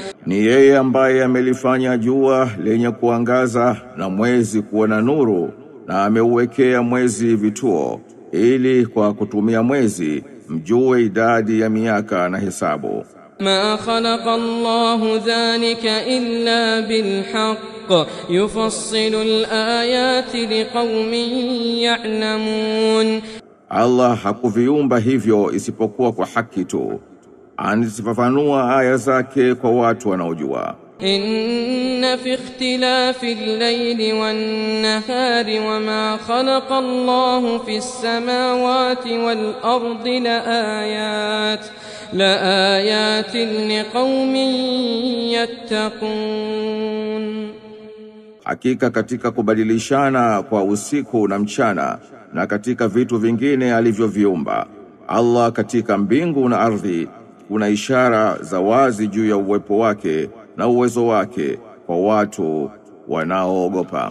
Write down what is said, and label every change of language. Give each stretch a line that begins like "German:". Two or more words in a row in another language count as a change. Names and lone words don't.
Swahili: Ni yeye ambaye amelifanya jua lenye kuangaza na mwezi kuwa na nuru na ameuwekea mwezi vituo ili kwa kutumia mwezi mjue idadi ya miaka na hesabu.
Arabic: ما خلق الله ذلك إلا بالحق يفصل الآيات لقوم يعلمون.
Swahili: Allah hakuviumba hivyo isipokuwa kwa haki tu. Anazifafanua aya zake kwa watu wanaojua.
Arabic: إن في اختلاف الليل والنهار وما خلق الله في السماوات والأرض لآيات لقوم يتقون.
Swahili: Hakika katika kubadilishana kwa usiku na mchana na katika vitu vingine alivyoviumba Allah katika mbingu na ardhi kuna ishara za wazi juu ya uwepo wake na uwezo wake kwa watu wanaoogopa.